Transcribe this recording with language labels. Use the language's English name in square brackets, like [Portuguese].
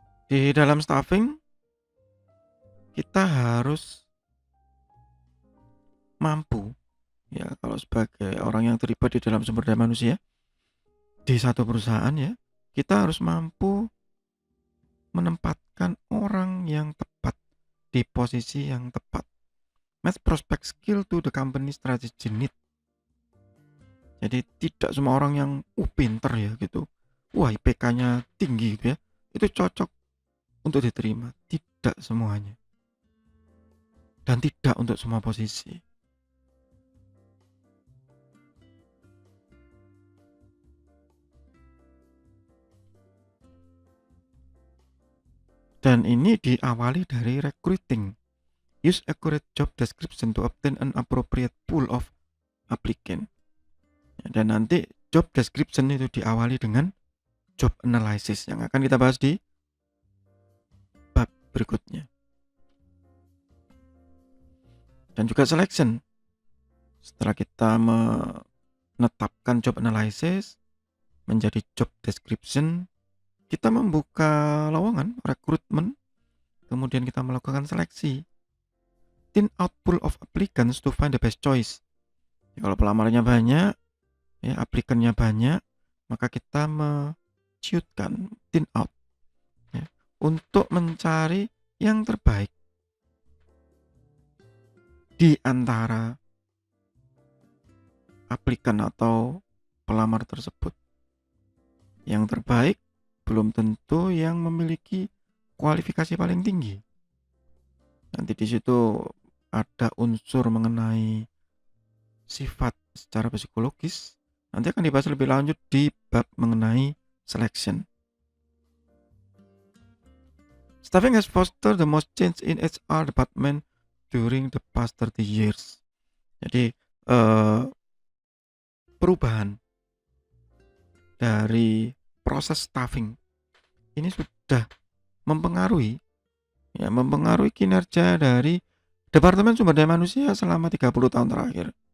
[Indonesian] Di dalam staffing kita harus mampu ya, kalau sebagai orang yang terlibat di dalam sumber daya manusia di satu perusahaan ya, kita harus mampu menempatkan orang yang tepat di posisi yang tepat. [English] Match prospect skill to the company strategy need. [Indonesian] Jadi tidak semua orang yang pinter ya gitu, wah IPK-nya tinggi gitu ya, itu cocok untuk diterima. Tidak semuanya. Dan tidak untuk semua posisi. Dan ini diawali dari recruiting. [English] Use accurate job description to obtain an appropriate pool of applicant. [Indonesian] Dan nanti job description itu diawali dengan job analysis yang akan kita bahas di bab berikutnya. Dan juga selection. Setelah kita menetapkan job analysis menjadi job description, kita membuka lowongan rekrutmen, kemudian kita melakukan seleksi. [English] Thin out pool of applicants to find the best choice. [Indonesian] Ya, kalau pelamarnya banyak, ya aplikannya banyak, maka kita mencuitkan thin out ya, untuk mencari yang terbaik di antara aplikan atau pelamar tersebut. Yang terbaik belum tentu yang memiliki kualifikasi paling tinggi. Nanti di situ ada unsur mengenai sifat secara psikologis. Nanti akan dibahas lebih lanjut di bab mengenai selection. [English] Staffing has fostered the most change in HR department during the past 30 years. [Indonesian] Jadi perubahan dari proses staffing ini sudah mempengaruhi kinerja dari Departemen Sumber Daya Manusia selama 30 tahun terakhir.